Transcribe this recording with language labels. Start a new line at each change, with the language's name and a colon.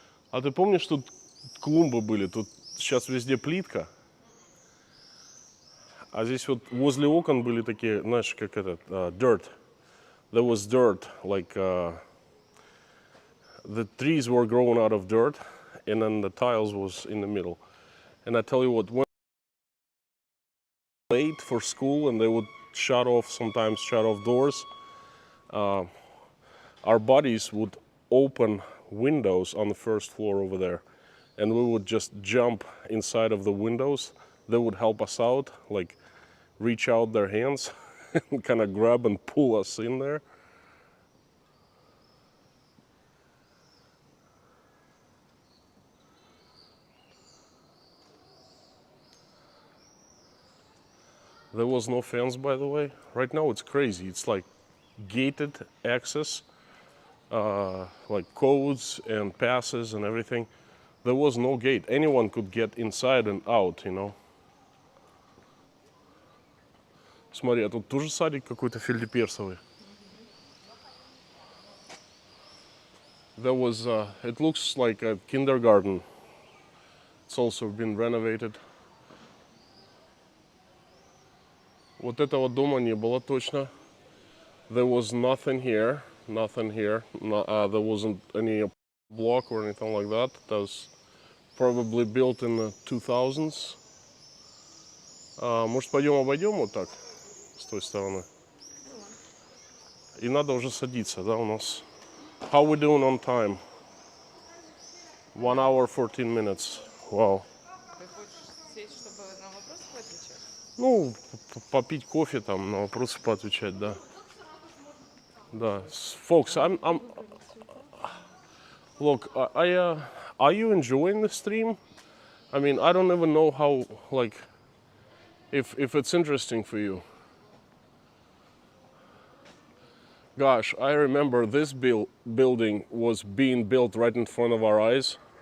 Russian: А ты помнишь, тут клумбы были? Тут сейчас везде плитка. А здесь вот возле окон были такие, знаешь, как этот, dirt.
English: There was dirt, like the trees were grown out of dirt, and then the tiles was in the middle. And I tell you what, when late for school and they would sometimes shut off doors, our buddies would open windows on the first floor over there, and we would just jump inside of the windows. They would help us out, like reach out their hands and kind of grab and pull us in there. There was no fence, by the way. Right now it's crazy. It's like gated access, like codes and passes and everything. There was no gate. Anyone could get inside and out, you know.
Russian: Смотри, а тут тоже садик какой-то фельдеперсовый.
English: There was, it looks like a kindergarten. It's also been renovated.
Russian: Вот этого дома не было точно.
English: There was nothing here. There wasn't any block or anything like that. That was probably built in the 2000s.
Russian: Может, пойдем обойдем вот так, с той стороны? И надо уже садиться, да, у нас.
English: How we doing on time? 1 hour, 14 minutes. Wow.
Russian: Ты хочешь сесть, чтобы на вопросы поотвечать? Ну, попить кофе там, на вопросы поотвечать, да. Да.
English: Folks, look, are you enjoying the stream? I mean, I don't even know how, like, if it's interesting for you. Gosh, I remember this building was being built right in front of our eyes.